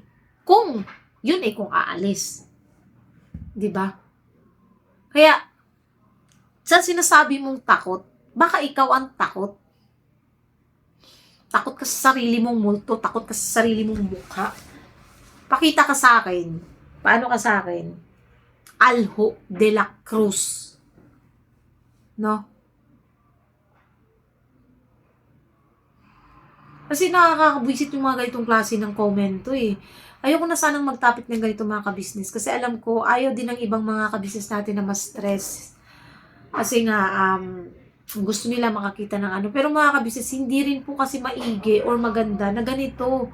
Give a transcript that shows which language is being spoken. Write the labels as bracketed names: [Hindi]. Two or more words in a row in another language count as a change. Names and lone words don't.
[Filipino] Kung aalis. 'Di ba? Kaya, sa sinasabi mong takot, baka ikaw ang takot. Takot ka sa sarili mong multo, takot ka sa sarili mong mukha. Pakita ka sa akin. Paano ka sa akin? Alho de la Cruz. No? Kasi nakakabwisit yung mga ganitong klase ng komento eh. Ayoko na sanang mag-topic ng ganito mga ka-business. Kasi alam ko, ayaw din ng ibang mga ka-business natin na ma-stress. Kasi nga, gusto nila makakita ng Pero mga ka-business, hindi rin po kasi maigi or maganda na ganito.